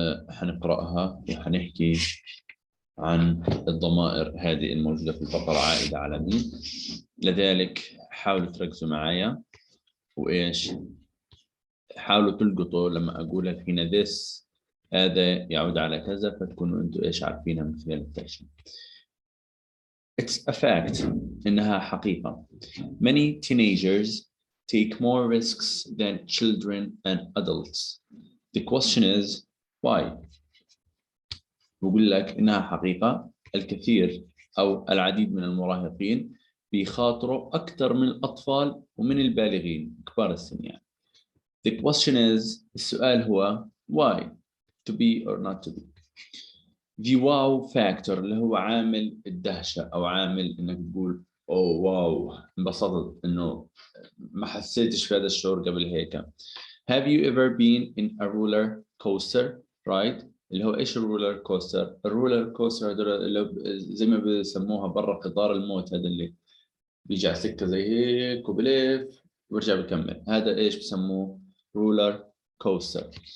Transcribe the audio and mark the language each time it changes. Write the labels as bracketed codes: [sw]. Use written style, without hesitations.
[ar] حنقراها وحنحكي عن الضمائر هذه الموجوده في الفقره عائده على مين. لذلك حاولوا تركزوا معايا وايش، حاولوا تلقطوا لما اقول لك هنا this، هذا يعود على كذا، فتكونوا انتم ايش عارفينها من خلال الترجمه. [en] It's a fact. [ar] إنها حقيقة. [en] Many teenagers take more risks than children and adults. The question is why؟ [ar] بقول لك إنها حقيقة، الكثير أو العديد من المراهقين بيخاطروا أكثر من الأطفال ومن البالغين كبار السن يعني. [en] The question is، [ar] السؤال هو [en] why؟ To be or not to be. The wow factor [ar] اللي هو عامل الدهشة أو عامل إنك تقول أوه واو انبسطت، إنه ما حسيتش في هذا الشعور قبل هيك. [en] Have you ever been in a roller coaster ride؟ [ar] اللي هو إيش الرولر كوستر؟ الرولر كوستر هذول اللي زي ما بيسموها برا قطار الموت، هذا اللي بيجي على سكة زي هيك وبلف ويرجع بكمل، هذا إيش بسموه؟ رولر كوستر.